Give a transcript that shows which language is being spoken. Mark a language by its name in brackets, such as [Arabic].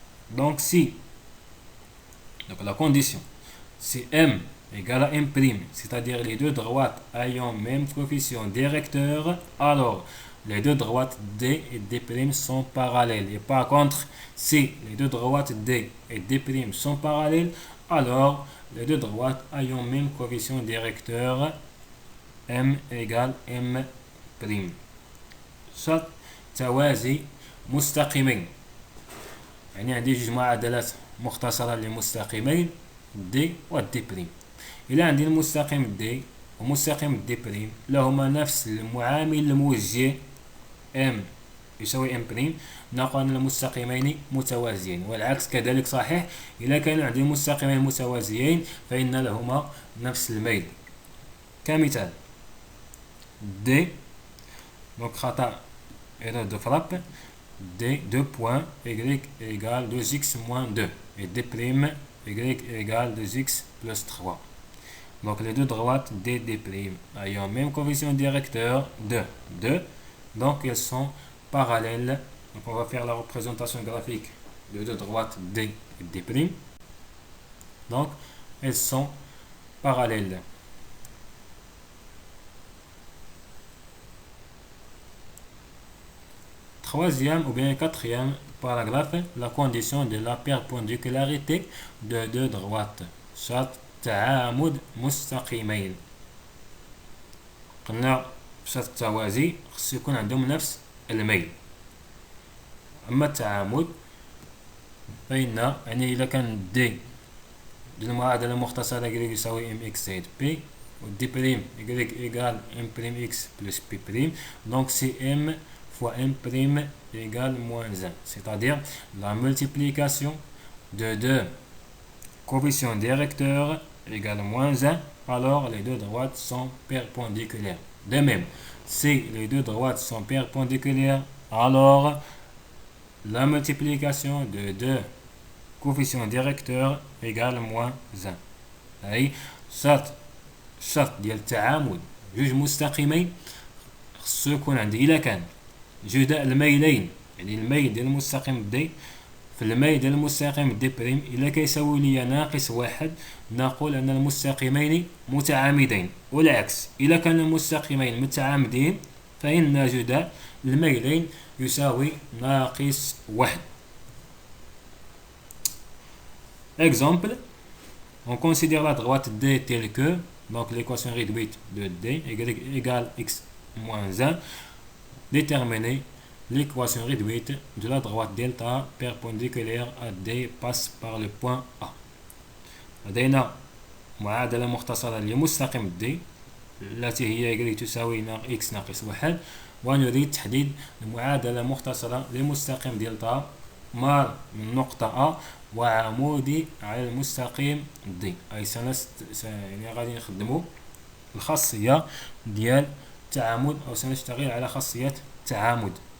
[French] Donc si la condition si m égale à m', c'est-à-dire les deux droites ayant même coefficient directeur, alors les deux droites D et D' sont parallèles. Et par contre, si les deux droites D et D' sont parallèles, alors les deux droites ayant même coefficient directeur M égale M'. [Arabic] شرط توازي مستقيمين، يعني عندي جوج معادلات مختصرة لمستقيمين D و D'. إلا عندي المستقيم D ومستقيم D' لهما نفس المعامل الموجه M يساوي M'، نقول أن المستقيمين متوازيين، والعكس كذلك صحيح. إذا كان عندي مستقيمين متوازيين فإن لهما نفس الميل. [French] كمثال D، donc خطأ erreur de frappe، D 2 points Y égale 2x moins 2 et D' Y égale 2x plus 3. Donc les deux droites D, D' ayant même coefficient directeur 2, 2, donc elles sont parallèles. Donc on va faire la représentation graphique de deux droites D et D'. Donc elles sont parallèles. Troisième ou bien quatrième paragraphe, la condition de la perpendicularité de deux droites. [Arabic] شرط تعامد مستقيمين. قلنا في شرط التوازي خصو يكون عندهم نفس الميل. أما التعامد فإن يعني إذا كان D المعادلة المختصرة Y يساوي mx زائد p [French] و D' Y égale m'x plus p'، donc c'est m fois m' égale moins 1, c'est-à-dire la multiplication de deux coefficients directeurs égale moins 1, alors les deux droites sont perpendiculaires. De même, si les deux droites sont perpendiculaires, alors la multiplication de deux coefficients directeurs égale moins 1. [Arabic] أي شرط ديال التعامد جوج مستقيمين خصو يكون عندي إلا كان جداء الميلين، يعني الميل ديال المستقيم D في الميل ديال المستقيم D' إلا كيساوي لي ناقص واحد، نقول أن المستقيمين متعامدين، والعكس إلا كان المستقيمين متعامدين فإن جداء الميلين يساوي ناقص واحد. [French] Exemple, on considère la droite D telle que, donc l'équation réduite de D Y égale x moins 1, déterminer l'équation réduite de la droite delta perpendiculaire à D passe par le point A. [Arabic] لدينا معادلة مختصرة لمستقيم D التي هي y تساوي x ناقص واحد، ونريد تحديد المعادلة مختصرة لمستقيم دلتا مار من نقطة A وعمودي على المستقيم D. أي يعني غادي نخدمو الخاصية ديال التعامد، أو سنشتغل على خاصية التعامد.